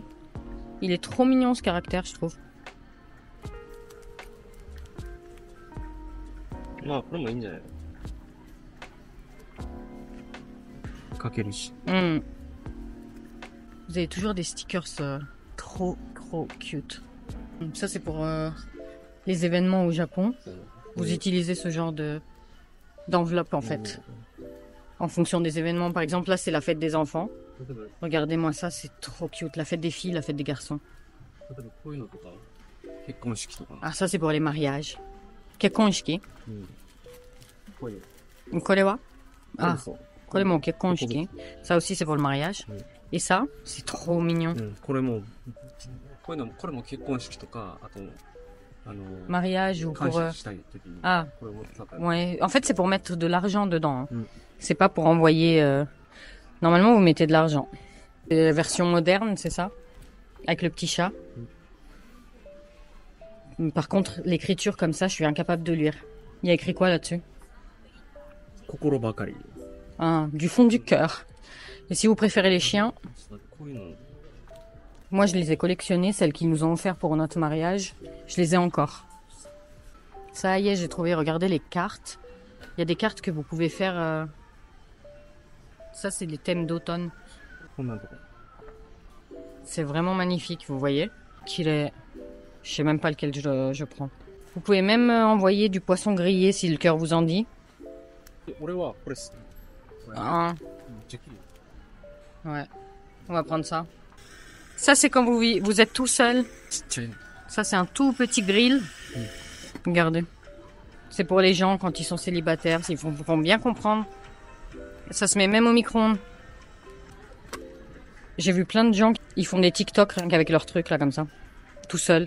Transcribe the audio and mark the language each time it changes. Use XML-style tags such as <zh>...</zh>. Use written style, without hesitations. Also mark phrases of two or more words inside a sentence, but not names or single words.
<fr>Il est trop mignon ce caractère, je trouve. Vous avez toujours des stickers trop cute. Ça, c'est pour les événements au Japon. Vous utilisez ce genre de d'enveloppes en fait. En fonction des événements. Par exemple, là, c'est la fête des enfants. Regardez-moi ça, c'est trop cute. La fête des filles, la fête des garçons.</fr> <ja>例えばこういうのとか、結婚式とか。</ja> <fr>Ah, ça, c'est pour les mariages.</fr> <ja>Kekkonshiki. こういう。 Korewa? Ah, そう。これも結婚式.</ja> <fr>Ça aussi, c'est pour le mariage. Et ça, c'est trop mignon.</fr> <ja>これも、こういうのも、これも結婚式とか、あと、</ja> <fr>Mariage ou</fr> <ja>感</ja> <fr>pour...</fr> <ja>謝したい時に。 Ah, これを使ったり。</ja> <fr>ouais. En fait, c'est pour mettre de l'argent dedans. Hein. Mm. C'est pas pour envoyer... Normalement, vous mettez de l'argent. La version moderne, c'est ça? Avec le petit chat. Par contre, l'écriture comme ça, je suis incapable de lire. Il y a écrit quoi là-dessus?</fr> <ja>心ばかり。</ja> <fr>Ah, du fond du cœur. Et si vous préférez les chiens,</fr> <ja>こういうの。</ja> <fr>moi je les ai collectionnés, celles qu'ils nous ont offert pour notre mariage. Je les ai encore. Ça y est, j'ai trouvé, regardez les cartes. Il y a des cartes que vous pouvez faire... Ça, c'est les thèmes d'automne.</fr> <ja>こんなんとか。</ja> <fr>C'est vraiment magnifique, vous voyez qu'il est... Je sais même pas lequel je prends. Vous pouvez même envoyer du poisson grillé si le cœur vous en dit.</fr> <ja>俺はこれっす。 Ah, めっちゃ綺麗。</ja> <fr>ouais. On va prendre ça. Ça, c'est quand vous êtes tout seul.</fr> <ja>ちっちゃいの。</ja> <fr>Ça, c'est un tout petit grill. Regardez. C'est pour les gens quand ils sont célibataires, ils vont bien comprendre. Ça se met même au micro-ondes. J'ai vu plein de gens qui font des TikTok rien qu'avec leurs trucs là comme ça. Tout seul.</fr>